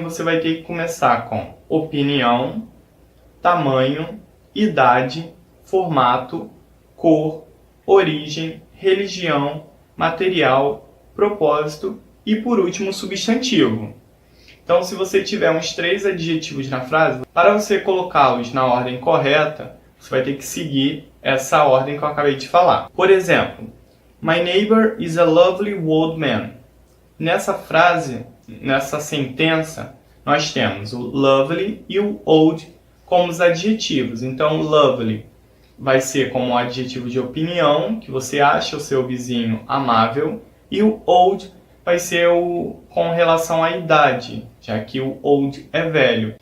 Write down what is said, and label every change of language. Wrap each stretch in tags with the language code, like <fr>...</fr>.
<pt>Você vai ter que começar com opinião, tamanho, idade, formato, cor, origem, religião, material, propósito e por último substantivo. Então, se você tiver uns 3 adjetivos na frase, para você colocá-los na ordem correta, você vai ter que seguir essa ordem que eu acabei de falar. Por exemplo,</pt> <en>My neighbor is a lovely old man.</en> <pt>Nessa frase, nessa sentença, nós temos o lovely e o old como os adjetivos. Então, lovely vai ser como um adjetivo de opinião, que você acha o seu vizinho amável, e o old vai ser com relação à idade, já que o old é velho.</pt>